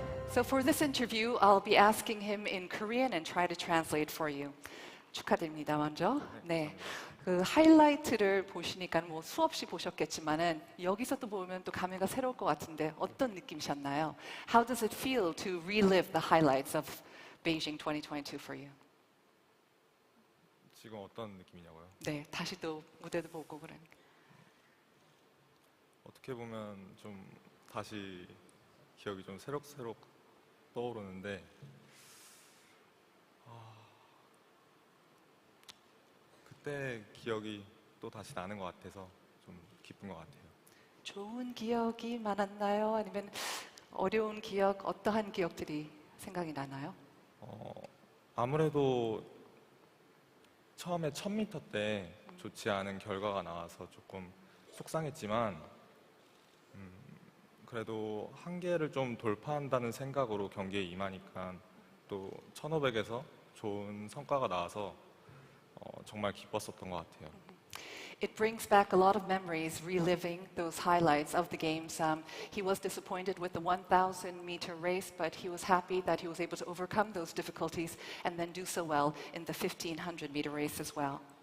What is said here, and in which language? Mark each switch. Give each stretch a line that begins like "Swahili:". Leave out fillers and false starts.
English: So for this interview, I'll be asking him in Korean and try to translate for you.
Korean: 축하드립니다, 먼저. 네. 그 하이라이트를 보시니까 뭐 수없이 보셨겠지만은 여기서 또 보면 또 감회가 새로울 것 같은데 어떤 느낌이셨나요?
English: How does it feel to relive the highlights of Beijing 2022 for you?
Korean: 지금 어떤 느낌이냐고요? 네, 다시 또 무대도 보고 그러니까. 어떻게 보면 좀 다시 기억이 좀 새록새록 떠오르는데 그때 기억이 또 다시 나는 것 같아서 좀 기쁜 것 같아요. 좋은 기억이 많았나요? 아니면 어려운 기억, 어떠한 기억들이 생각이 나나요? 아무래도 처음에 1000m 때 좋지 않은 결과가 나와서 조금 속상했지만 그래도 한계를 좀 돌파한다는 생각으로 경기에 임하니까 또 1500에서 좋은 성과가 나와서 정말 기뻤었던 것 같아요.
English: It brings back a lot of memories, reliving those highlights of the games. He was disappointed with the 1,000-meter race, but he was happy that he was able to overcome those difficulties and then do so well in the 1,500-meter race as well.